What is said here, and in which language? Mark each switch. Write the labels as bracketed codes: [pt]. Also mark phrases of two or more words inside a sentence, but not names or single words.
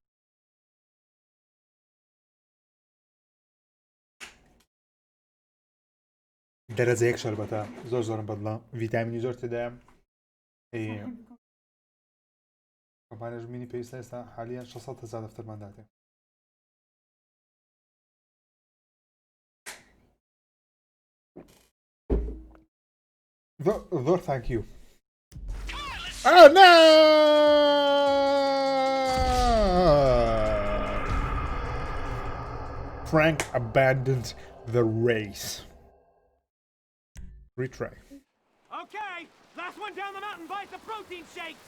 [ckb] دەرەجەیەک شەربەتە زۆرم بەدڵە ڤیتامینی زۆر تێدایە کۆمپانیاش مینی پێویستە ئێستا حالیان 600,000 دەفتەرمان داتێ زۆر [en] thank you. Oh no! Frank abandoned the race. Retry. Okay, last one down the mountain buys the protein shakes.